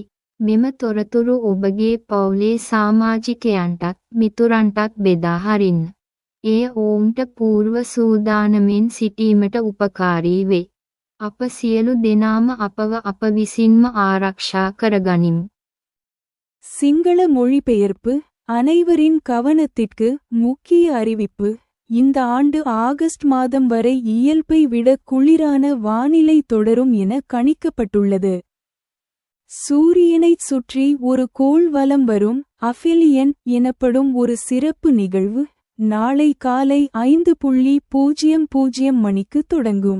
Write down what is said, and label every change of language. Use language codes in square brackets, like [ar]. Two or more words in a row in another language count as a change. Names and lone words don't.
[si] මෙම තොරතුරු ඔබගේ පවුලේ සමාජිකයන්ටත් මිතුරන්ටත් බෙදා හරින්න. එය ඔවුන්ට පූර්ව සූදානමින් සිටීමට උපකාරී වේ. අප සියලු දෙනාම අපව අප විසින්ම ආරක්ෂා කරගනිමු. [ta] சிங்கள மொழிபெயர்ப்பு. அனைவரின் கவனத்திற்கு முக்கிய அறிவிப்பு. இந்த ஆண்டு ஆகஸ்ட் மாதம் வரை இயல்பை விட குளிரான வானிலை தொடரும் என கணிக்கப்பட்டுள்ளது. சூரியனைச் சுற்றி ஒரு கோள் வலம் வரும் அஃபிலியன் எனப்படும் ஒரு சிறப்பு நிகழ்வு நாளை காலை 5:00 மணிக்கு தொடங்கும்.